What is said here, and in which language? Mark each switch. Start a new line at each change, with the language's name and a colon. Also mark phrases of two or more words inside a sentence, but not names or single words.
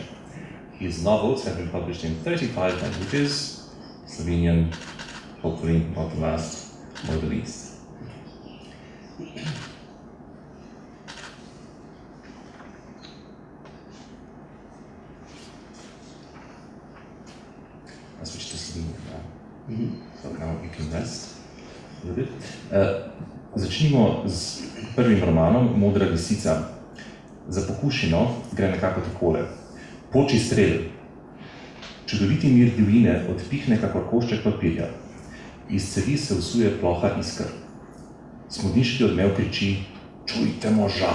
English: His novels have been published in 35 languages, Slovenian, hopefully not the last, nor the least. I'll switch to Slovenian now. So now you can rest a little bit.
Slovenian: Začnimo z prvim romanom Modra lisica. Za pokušino gre nekako takole. Poči strel. Čudoviti mir divjine odpihne kakor košček papirja. Iz cevi se vsuje ploha iskr. Smodniški odmev kriči: Čujte moža!